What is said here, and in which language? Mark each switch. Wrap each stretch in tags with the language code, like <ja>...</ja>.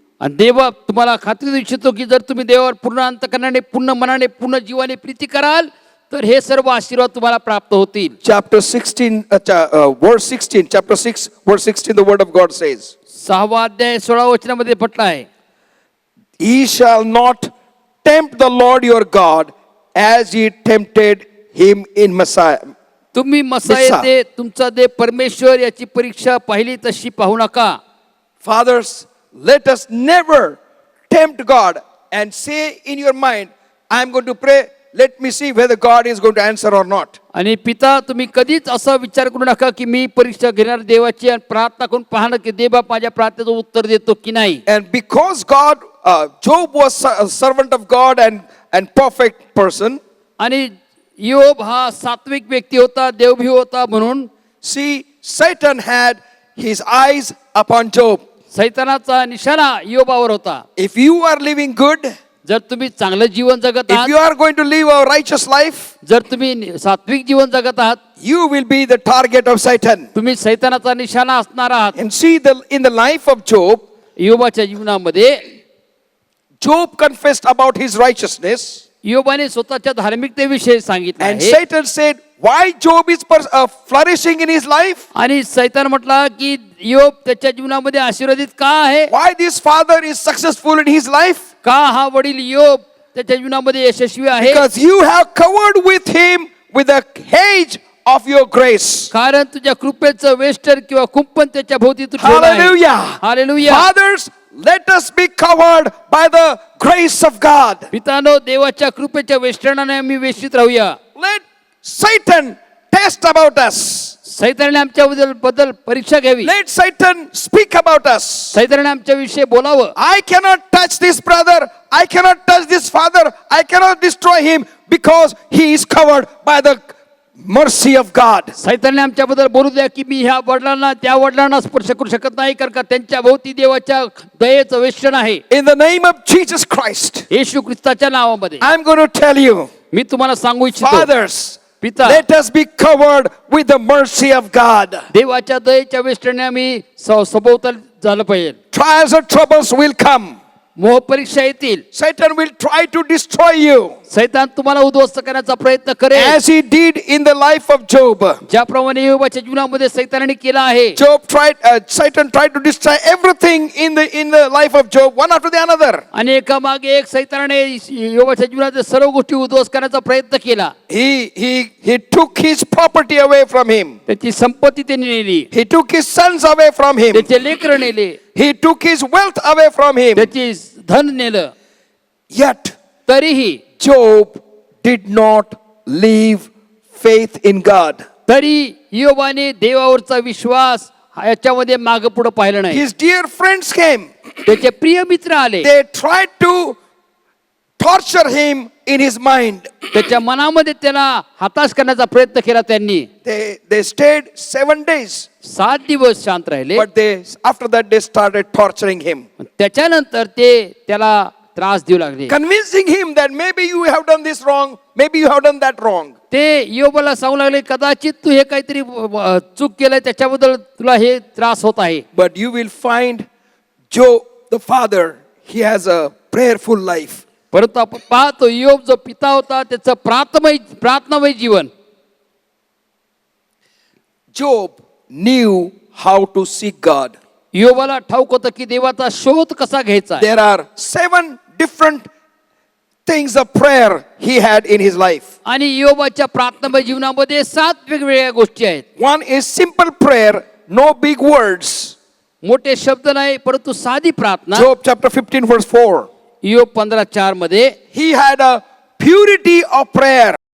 <mr>आणि देव तुम्हाला खात्री देऊ इच्छितो की जर तुम्ही देवावर पूर्ण अंतकरणाने पूर्ण मनाने पूर्ण जीवाने प्रीती कराल तर हे सर्व आशीर्वाद तुम्हाला प्राप्त होतील.</mr> <en>Chapter 16, verse 16, chapter 6, verse 16, the word of God says,</en> <mr>6वा अध्याय 16 वचनामध्ये म्हटलं आहे,</mr> <en>Ye shall not tempt the Lord your God as ye tempted him in Messiah.</en> <mr>तुम्ही मसाये तुमचा देव परमेश्वर याची परीक्षा पाहिली तशी पाहू नका.</mr> <en>Fathers, let us never tempt God and say in your mind, I am going to pray, let me see whether God is going to answer or not.</en> <mr>आणि पिता तुम्ही कधीच असा विचार करू नका की मी परीक्षा घेणार देवाची आणि प्रार्थना करून पाहणं की देव माझ्या प्रार्थनेचं उत्तर देतो की नाही.</mr> <en>And because Job was a servant of God and perfect person,</en> <mr>आणि योब हा सात्विक व्यक्ती होता, देवभी होता म्हणून</mr> <en>see, Satan had his eyes upon Job.</en> <mr>सैतानाचा निशाणा योबावर होता.</mr> <en>If you are living good,</en> <mr>जर तुम्ही चांगलं जीवन जगत</mr> <en>if</en> <mr>आहात,</mr> <en>you are going to live a righteous life,</en> <mr>जर तुम्ही सात्विक जीवन जगत आहात,</mr> <en>you will be the target of Satan.</en> <mr>तुम्ही सैतानाचा निशाणा असणार आहात.</mr> <en>And see, in the life of Job,</en> <mr>योबाच्या जीवनामध्ये</mr> <en>Job confessed about his righteousness.</en> <mr>योबाने स्वतःच्या धार्मिकतेविषयी सांगितलं</mr> <en>And</en> <mr>आहे.</mr> <en>Satan said, why Job is flourishing in his life?</en> <mr>आणि सैतान म्हटला की योब त्याच्या जीवनामध्ये आशीर्वादित का आहे,</mr> <en>Why this father is successful in his life?</en> <mr>का हा वडील योब त्याच्या जीवनामध्ये यशस्वी आहे,</mr> <en>Because you have covered with him with a hedge of your grace.</en> <mr>कारण तुझ्या कृपेचं वेष्टन किंवा कुंपण त्याच्या भोवती तू ठेवलं आहे.</mr> <en>Hallelujah.</en> <mr>Hallelujah.</mr> <en>Fathers, let us be covered by the grace of God.</en> <mr>पितानो देवाच्या कृपेच्या वेष्टनाने आम्ही वेष्टित राहूया.</mr> <en>Let Satan test about us.</en> <mr>सैतानाने आमच्या बद्दल परीक्षा घ्यावी.</mr> <en>Let Satan speak about us.</en> <mr>सैतानाने आमच्या विषयी बोलावं.</mr> <en>I cannot touch this brother. I cannot touch this father. I cannot destroy him because he is covered by the mercy of God.</en> <mr>सैतानाने आमच्याबद्दल बोलू द्या की मी ह्या वडिलांना त्या वडिलांना स्पर्श करू शकत नाही कारण का त्यांच्या भोवती देवाच्या दयेचं वेष्टन आहे.</mr> <en>In the name of Jesus Christ,</en> <mr>येशू ख्रिस्ताच्या नावामध्ये</mr> <en>I'm going to tell you,</en> <mr>मी तुम्हाला सांगू इच्छितो,</mr> <en>fathers,</en> <mr>पिता</mr> <en>let us be covered with the mercy of God.</en> <mr>देवाच्या दयेच्या वेष्टने आम्ही सभोवताल झालं पाहिजे.</mr> <en>Trials and troubles will come.</en> <mr>मोह परीक्षा येतील.</mr> <en>Satan will try to destroy you</en> <mr>सैतान तुम्हाला उद्ध्वस्त करण्याचा प्रयत्न करेल,</mr> <en>as he did in the life of Job.</en> <mr>ज्याप्रमाणे योबाच्या जीवनामध्ये सैतानाने केला आहे.</mr> <en>Satan tried to destroy everything in the life of Job, one after the another.</en> <mr>आणि एकामागे एक सैतानाने योबाच्या जीवनातील सर्व गोष्टी उद्ध्वस्त करण्याचा प्रयत्न केला.</mr> <en>He took his property away from him.</en> <mr>त्याची संपत्ती त्यांनी नेली,</mr> <en>He took his sons away from him.</en> <mr>त्याचे लेकरं नेले,</mr> <en>He took his wealth away from him.</en> <mr>त्याची धन नेलं.</mr> <en>Yet</en> <mr>तरीही</mr> <en>Job did not leave faith in God.</en> <mr>तरी योबाने देवावरचा विश्वास याच्यामध्ये मागे पुढे पाहिलं नाही.</mr> <en>His dear friends came.</en> <mr>त्याचे प्रिय मित्र आले,</mr> <en>They tried to torture him in his mind.</en> <mr>त्याच्या मनामध्ये त्याला हताश करण्याचा प्रयत्न केला. त्यांनी</mr> <en>They stayed 7 days.</en> <mr>7 दिवस शांत राहिले,</mr> <en>But after that they started torturing him,</en> <mr>त्याच्यानंतर ते त्याला त्रास देऊ लागले.</mr> <en>convincing him that maybe you have done this wrong, maybe you have done that wrong.</en> <mr>ते योबाला सांगू लागले कदाचित तू हे काहीतरी चूक केलंय त्याच्याबद्दल तुला हे त्रास होत आहे.</mr> <en>But you will find Job, the father, he has a prayerful life.</en> <mr>परंतु आपण पाहतो योब जो पिता होता त्याचं प्रार्थनामय जीवन.</mr> <en>Job knew how to seek God.</en> <mr>योबाला ठाऊक होतं की देवाचा शोध कसा घ्यायचा.</mr> <en>There are 7 different things of prayer he had in his life.</en> <mr>आणि योबाच्या प्रार्थनामय जीवनामध्ये 7 वेगवेगळ्या गोष्टी आहेत.</mr> <en>One is simple prayer, no big words.</en> <mr>मोठे शब्द नाही परंतु साधी प्रार्थना.</mr> <en>Job chapter 15 verse 4.</en> <mr>योब 15:4 मध्ये</mr> <en>He had a purity of prayer.</en>